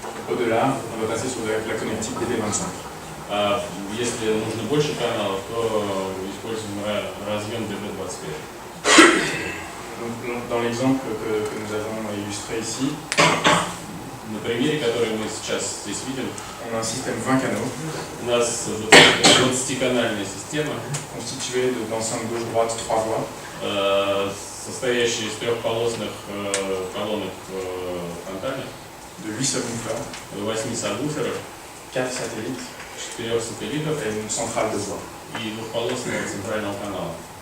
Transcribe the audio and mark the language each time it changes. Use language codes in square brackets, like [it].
[fr] Au-delà, on va passer sur la connectique DD25. [ru] Если нужно больше каналов, то используем разъем DD25. [fr] Donc, dans l'exemple que nous avons illustré ici, [ru] На примере, который мы сейчас здесь видим, [fr] on a un système 20 canaux [ru] у нас 20-канальная система, [fr] constituée d'enceintes gauche-droite 3 voies, [ru] состоящая из трехполосных колонок фронтальных, [fr] de 8 subwoofers, [ru] 8 сабвуферов, [fr] 4 satellites [ru] 4 сателлитов [fr] et une centrale de voix. [ru] и двухполосного центрального канала.